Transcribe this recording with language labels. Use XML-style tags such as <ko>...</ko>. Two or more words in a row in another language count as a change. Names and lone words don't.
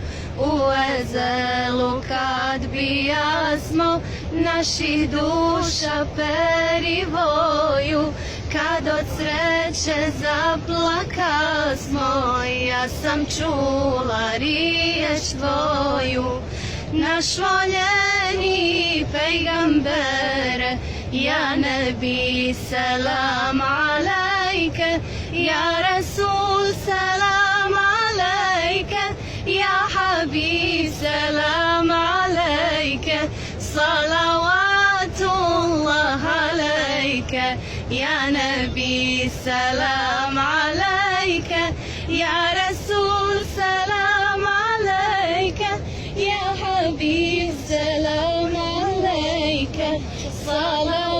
<bs>U ezelu kad bijasmo naših duša perivoju, kad od sreće zaplakasmo, ja sam čula riječ tvoju. Naš voljeni pejgambere,</bs> <ar>يا نبي سلام عليك، يا رسول سلام عليك، يا حبيب سلام عليك, صلوات الله عليك، يا نبي سلام عليك، يا رسول سلام عليك، يا حبيب سلام عليك، سلام</ar>